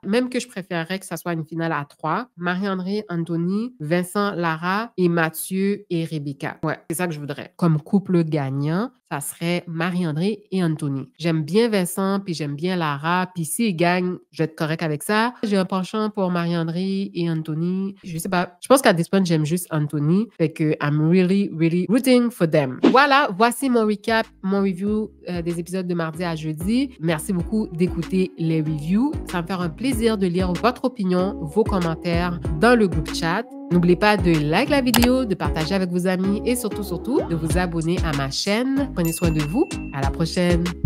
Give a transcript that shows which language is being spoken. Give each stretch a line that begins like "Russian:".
French: Même que je préférerais que ça soit une finale à 3. Marie-André Anthony, Vincent Lara et Mathieu et Rebecca. Ouais, c'est ça que je voudrais. Comme couple gagnant, ça serait Marie-André et Anthony. J'aime bien Vincent, puis j'aime bien Lara, puis s'ils gagnent, je vais être correct avec ça. J'ai un penchant pour Marie-André et Anthony. Je sais pas. Je pense qu'à
English: this point,
French: j'aime juste Anthony. Fait que
English: I'm really, really rooting for them.
French: Voilà, voici mon recap, mon review des épisodes de mardi à jeudi. Merci beaucoup d'écouter les reviews. Ça va me faire un plaisir de lire votre opinion, vos commentaires dans le groupe chat. N'oubliez pas de liker la vidéo, de partager avec vos amis et surtout, de vous abonner à ma chaîne. Prenez soin de vous. À la prochaine.